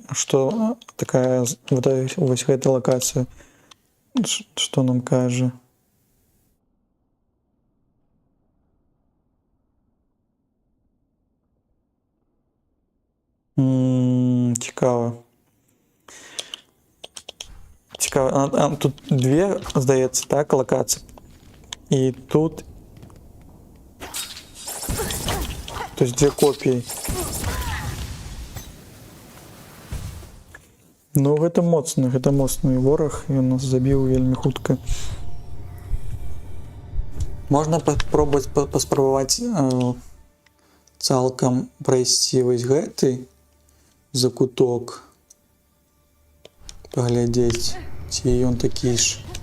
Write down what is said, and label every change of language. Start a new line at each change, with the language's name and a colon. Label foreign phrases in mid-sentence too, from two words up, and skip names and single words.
Belarusian: Што такая, вось гэта лакацыя. Што нам кажа? Цікава.
Ukrainian: Цікаво, тут дві, здається, так, локації. І тут. Тобто дві копії. Ну,
Belarusian: гэта моцны вораг, ён нас забіў вельмі хутка. Можна паспрабаваць цалкам прайсці вось гэты закуток. Паглядзець, ці ён такі ж.